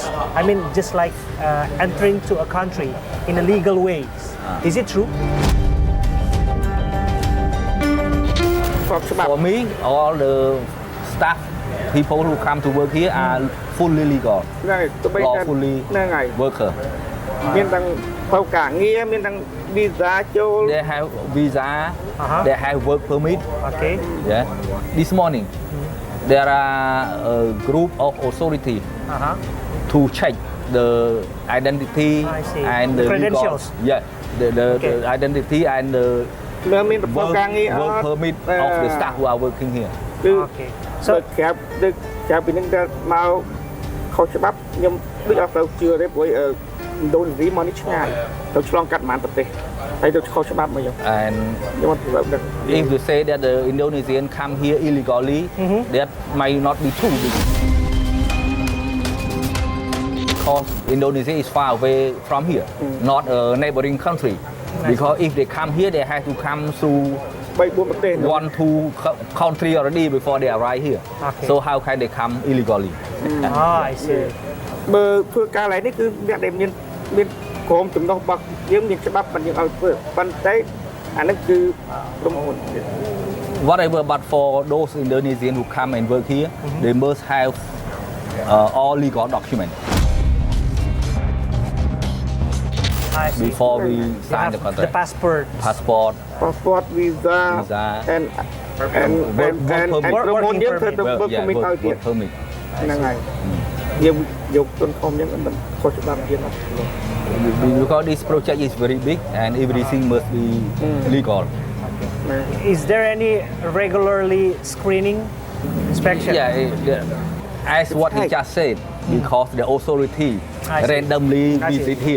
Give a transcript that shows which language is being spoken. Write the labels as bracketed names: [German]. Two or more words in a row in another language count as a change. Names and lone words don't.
[English] I mean, just like entering to a country in a legal ways. Is it true? For me, all the staff, people who come to work here are fully legal, lawfully worker. [Khmer] មានទាំងផ្លូវការងារមានទាំង visa ចូល [English] They have visa, they have work permit. Okay. Yeah. This morning, there are a group of authority to check the identity and the credentials. Legal, yeah, the identity and the work permit of the staff who are working here. Okay. [Khmer] So ក្រៅពីនឹងទៅមកខុសច្បាប់ខ្ញុំដូចអត់ទៅជឿទេព្រោះឥណ្ឌូនេស៊ីមកនេះឆ្ងាយទៅឆ្លងកាត់ប្រហែលប្រទេសហើយទៅខុសច្បាប់មកខ្ញុំ [English] And [Khmer] ខ្ញុំអត់ទៅដឹង [English] if you say that the Indonesian come here illegally, that might not be true. Because Indonesia is far away from here, not a neighboring country. Because if they come here, they have to come through [Khmer] 3-4 ប្រទេស [English] 1-2 country already before they arrive here. So how can they come illegally? I see. [Khmer] បើធ្វើការឡើងនេះគឺអ្នកដែលមានក្រុមចំណុះរបស់យើងមានច្បាប់ប៉ុន្តែយើងឲ្យធ្វើប៉ុន្តែអានេះគឺក្រុមហ៊ុន [English] Whatever, but for those Indonesians who come and work here, they must have all legal documents. Before we sign the contract. The passport, visa, and promote [Khmer] យើងធ្វើទៅ [English] work permit [Khmer] ឲ្យទៀតហ្នឹងហើយយើងយកទុនធំយើងមិនខុសច្បាប់ទៀត [English] Because this project is very big and everything must be legal. Is there any regularly screening inspection? Yeah, as what he just said, because the authority randomly visit here.